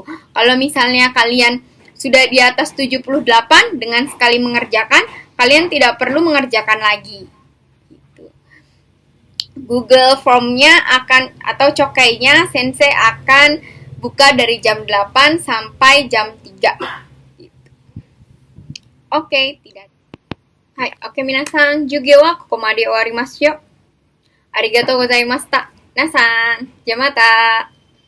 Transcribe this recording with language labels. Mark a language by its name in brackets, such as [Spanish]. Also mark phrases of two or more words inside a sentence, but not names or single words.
[Indonesian] Kalau misalnya kalian sudah di atas 78 dengan sekali mengerjakan, kalian tidak perlu mengerjakan lagi. Gitu. Google Form-nya akan atau cokainya sensei akan buka dari jam 8 sampai jam 3. Gitu. Oke, tidak. [Japanese] はい、オケ皆さん、授業はここまで終わりますよ. ありがとうございました。皆さん、じゃまた.